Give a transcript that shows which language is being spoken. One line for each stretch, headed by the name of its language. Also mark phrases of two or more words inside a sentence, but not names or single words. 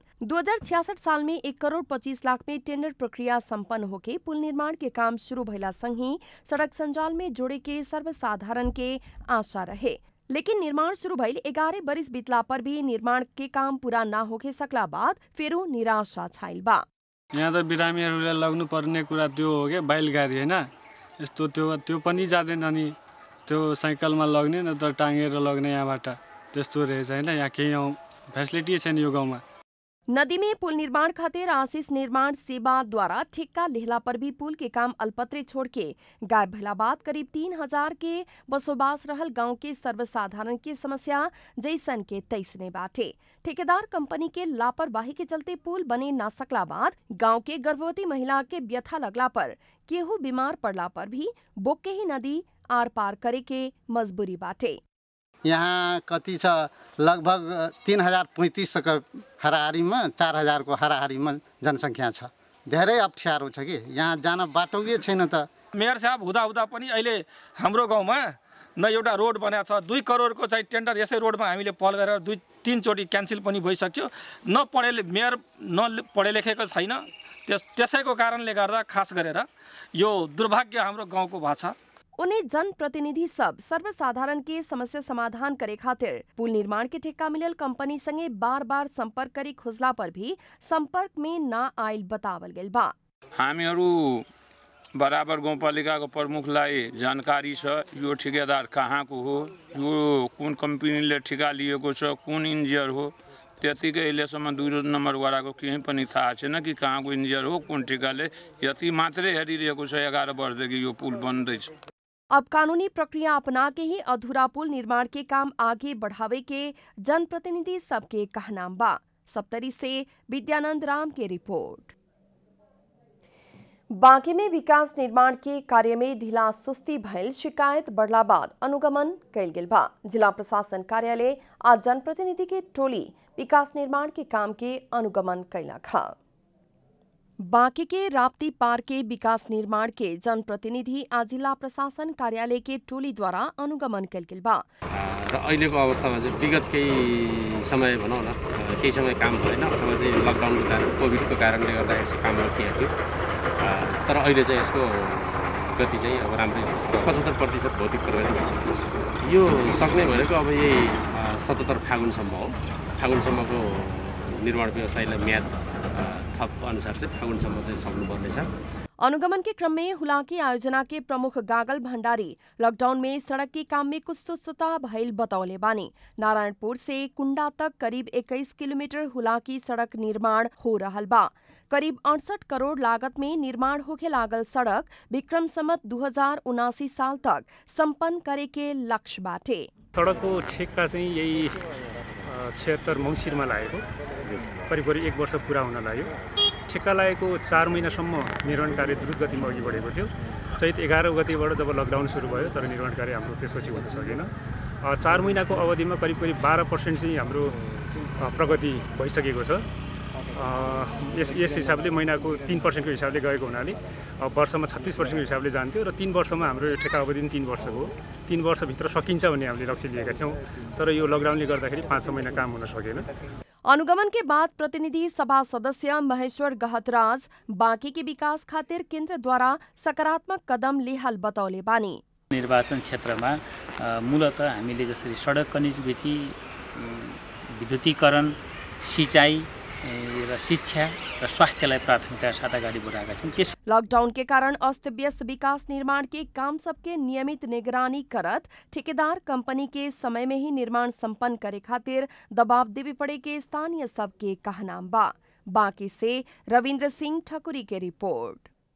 Bhojpuri: 2066 साल में 1 करोड़ 25 लाख में टेंडर प्रक्रिया संपन्न होके पुल निर्माण के काम शुरू भइला संग ही सड़क संजाल में जोड़े के सर्वसाधारण के आशा रहे। लेकिन निर्माण शुरू भइल 11 बरिस बीतला पर भी निर्माण के काम पूरा न होके सकला बाद फेरू निराशा छाइल बा।
Nepali: यहाँ त बिरामीहरूले लग्नु पर्ने कुरा त्यो हो के बैलगाडी हैन, यस्तो त्यो पनि जाँदैन नि, त्यो साइकलमा लग्ने न त टाँगेर लग्ने यहाँबाट त्यस्तो रहेछ हैन। यहाँ केही फ्यासिलिटी छैन यो गाउँमा।
Bhojpuri: नदी में पुल निर्माण खातिर आशीष निर्माण सेवा द्वारा ठेक्का लेहला पर भी पुल के काम अल्पत्रे छोड़ के गायब भइला बाद करीब 3000 के बसोबास रहल गांव के सर्वसाधारण की समस्या जैसन के तैसने बाटे। ठेकेदार कंपनी के लापरवाही के चलते पुल बने ना सकला बाद गांव के गर्भवती महिला के व्यथा लगला पर केहू बीमार पड़ला पर भी बोके ही नदी आर पार करे के मजबूरी बाटे।
Nepali: यहाँ कति छ लगभग 3035 को हाराहारीमा 4000 को हाराहारीमा जनसङ्ख्या छ। धेरै अप्ठ्यारो छ कि यहाँ जान बाटो के छैन त। मेयर साहब हुँदा पनि अहिले हाम्रो गाउँमा न एउटा रोड बनेको छ, 2 करोडको चाहिँ टेन्डर यसै रोडमा हामीले पहल गरेर 2-3 चोटि क्यान्सल पनि भइसक्यो। मेयर न पढे लेखेको छैन, त्यसैको कारणले गर्दा खास गरेर यो दुर्भाग्य हाम्रो गाउँको भएको छ।
Bhojpuri: उन्हें जनप्रतिनिधि सब सर्वसाधारण के समस्या समाधान करे खातिर पुल निर्माण के ठेक्का मिलल कंपनी संगे बार-बार संपर्क करी खोजला पर भी संपर्क में न आयल बतावल गेल बा।
Nepali: हामीहरू बराबर गाउँपालिकाको प्रमुखलाई जानकारी छ यो ठेकेदार कहाँको हो, यो कुन कम्पनीले ठेका लिएको छ, कुन इन्जिनियर हो। त्यतिकै अहिलेसम्म 2 नम्बर वडाको केही पनि थाहा छैन कि कहाँको इन्जिनियर हो, कुन ठेकाले। यति मात्रै हेरिरहेको छ 11 वर्षदेखि यो पुल बन्दैछ।
Bhojpuri: अब कानूनी प्रक्रिया अपना के ही अधूरा पुल निर्माण के काम आगे बढ़ावे के जनप्रतिनिधि सबके कहनाम बा। सप्तरी से विद्यानंद राम की रिपोर्ट। बाँके में विकास निर्माण के कार्य में ढिला सुस्ती भइल शिकायत बढ़ला बाद अनुगमन कैल गेल बा। जिला प्रशासन कार्यालय आज जनप्रतिनिधि के टोली विकास निर्माण के काम के अनुगमन कैला खा। बाँके के राप्ती पार के विकास निर्माण के जनप्रतिनिधि आज जिला प्रशासन कार्यालय के टोली द्वारा अनुगमन कैल गेल बा।
Nepali: र अहिलेको अवस्थामा चाहिँ विगत केही समय भनौँ न केही समय काम भएन अथवा चाहिँ लकडाउनको कारण कोभिडको कारणले गर्दाखेरि काम रोकिएको थियो। तर अहिले चाहिँ यसको गति चाहिँ अब राम्रै अवस्थामा 75% भौतिक प्रगति भइसकेको छ। यो सक्ने भनेको अब यही 77 फागुनसम्म हो। फागुनसम्मको निर्माण व्यवसायलाई म्याद थप अनुसार चाहिँ फागुनसम्म चाहिँ सक्नुपर्नेछ।
Bhojpuri: अनुगमन के क्रम में हुलाकी आयोजना के प्रमुख गागल भंडारी लॉकडाउन में सड़क के काम में कुछ सुस्तता भइल बतौले बानी। नारायणपुर से कुंडा तक करीब 21 किलोमीटर हुलाकी सड़क निर्माण हो रहल बा। करीब 68 करोड़ लागत में निर्माण होके लागल सड़क विक्रम संवत 2079 साल तक संपन्न करे के लक्ष्य बाटे।
Nepali: सड़कको ठेक्का चाहिँ यही 76 मङ्सिरमा लागेको करिब 1 वर्ष पुरा हुन लाग्यो। ठेक्का लागेको 4 महिनासम्म निर्माण कार्य द्रुत गतिमा अघि बढेको थियो। चैत 11 गतिबाट जब लकडाउन सुरु भयो तर निर्माण कार्य हाम्रो त्यसपछि हुन सकेन। 4 महिनाको अवधिमा करिब 12% चाहिँ हाम्रो प्रगति भइसकेको छ। यस हिसाबले महिनाको 3% को हिसाबले गएको हुनाले वर्षमा 36% को हिसाबले जान्थ्यो र 3 वर्षमा हाम्रो ठेक्का अवधि 3 वर्षको हो। 3 वर्षभित्र सकिन्छ भन्ने हामीले लक्ष्य लिएका थियौँ। तर यो लकडाउनले गर्दाखेरि 5 महिना काम हुन सकेन।
Bhojpuri: अनुगमन के बाद प्रतिनिधि सभा सदस्य महेश्वर गहतराज बाँके के विकास खातिर केन्द्र द्वारा सकारात्मक कदम लेहाल बतौले बानी।
Nepali: निर्वाचन क्षेत्रमा मूलतः हामीले जसरी सडक कनेक्टिभिटी, विद्युतीकरण, सिंचाई र शिक्षा र स्वास्थ्यलाई प्राथमिकता साथ अगाडि बढाएका छौँ।
Bhojpuri: लॉकडाउन के कारण अस्त व्यस्त विकास निर्माण के काम सबके नियमित निगरानी करत ठेकेदार कंपनी के समय में ही निर्माण संपन्न करे खातिर दबाव देवे पड़े के स्थानीय सबके कहना बा। बाँके से रविंद्र सिंह ठकुरी के रिपोर्ट।